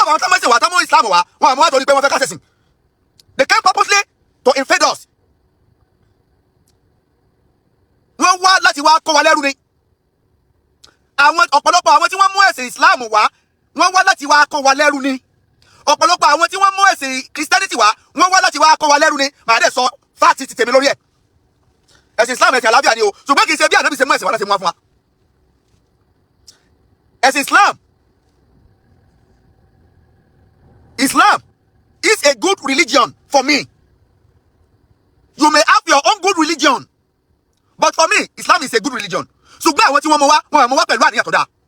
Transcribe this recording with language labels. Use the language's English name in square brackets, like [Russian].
[Yoruba] of àwọn táwọn ẹ̀sìn wa táwọn Islam wa wọn àmọ́ wá torí pé wọ́n fẹ́ ká ṣẹ̀sìn. [English] They came purposely to invade us. [Yoruba] Wọ́n wá láti wá kó wa lẹ́rú ni. Àwọn ọ̀pọ̀lọpọ̀ àwọn tí wọ́n mú ẹ̀sìn Islam wá wọ́n wá láti wá kó wa lẹ́rú ni. Ọ̀pọ̀lọpọ̀ àwọn tí wọ́n mú ẹ̀sìn Christianity wá wọ́n wá láti wá kó wa lẹ́rú ni. Màá dẹ̀ sọ fáàtì ti tèmi lórí ẹ̀. Ẹ̀sìn Islam ẹ̀sìn àlàáfíà ni o, ṣùgbọ́n kì í ṣe bí Ànábì ṣe mú ẹ̀sìn wá láti mú wá fún wa. [English] Ẹ̀sìn Islam is a good religion for me. You may have your own good religion, but for me, Islam is a good religion. [Yoruba] Ṣùgbọ́n àwọn tí wọ́n mọ̀ wá pẹ̀lú àníyàn tó dáa.